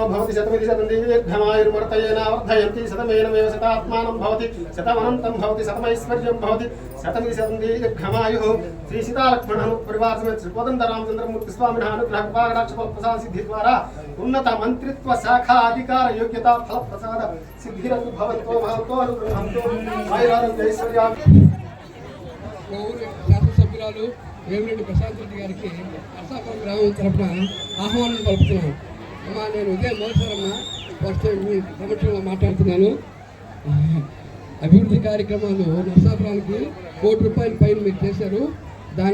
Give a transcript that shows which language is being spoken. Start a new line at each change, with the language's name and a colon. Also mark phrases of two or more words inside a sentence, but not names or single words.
Sanskrit: भवति शतमिति शतन्दीर्घमायुर्मर्तयेन वर्धयन्ति शतमेनमेव शतात्मानं भवति शतमनन्तं भवति शतमैश्वर्यं भवति शतमिति शतन्दीर्घमायुः. श्री सीतालक्ष्मणः परिवार समेत श्री कोदण्डरामचन्द्रमूर्ति स्वामिनः अनुग्रह कृपाकटाक्षफलप्रसाद सिद्धिद्वारा उन्नत मंत्रित्व शाखा अधिकार योग्यता फलप्रसाद सिद्धिरतु भवन्तो भवन्तो अनुग्रहन्तो आयुरारोग्य ऐश्वर्या.
Telugu: శాసనసభ్యురాలు వేమిరెడ్డి ప్రశాంత్ రెడ్డి గారికి నరసాపురం గ్రామం తరఫున ఆహ్వానం పలుకుతున్నాను. అమ్మా, నేను ఇదే మొదటిసారమ్మా ఫస్ట్ మీ సమక్షంలో మాట్లాడుతున్నాను. అభివృద్ధి కార్యక్రమాలు నరసాపురానికి ₹1 కోటి పైన మీరు చేశారు.